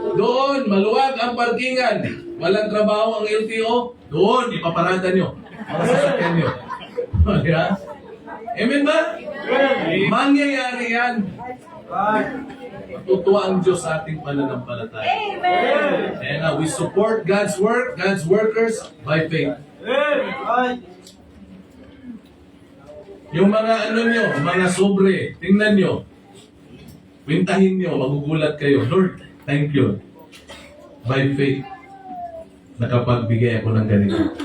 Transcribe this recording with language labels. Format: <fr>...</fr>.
<tl>Doon, maluwag ang parkingan. Walang trabaho ang LTO. Doon, ipaparada nyo. Mga sasakyan nyo. Diba? Amen ba? Mangyayari yan. Ay. Matutuwa ang Diyos sa ating pananampalataya.</tl> <en>Amen. And we support God's work, God's workers by faith. Ay.</en> <tl>Yung mga mga sobre, tingnan nyo. Wintahin nyo, magugulat kayo. Lord,</tl> <en>thank you. By faith,</en> <tl>nakapagbigay ako ng ganito.</tl>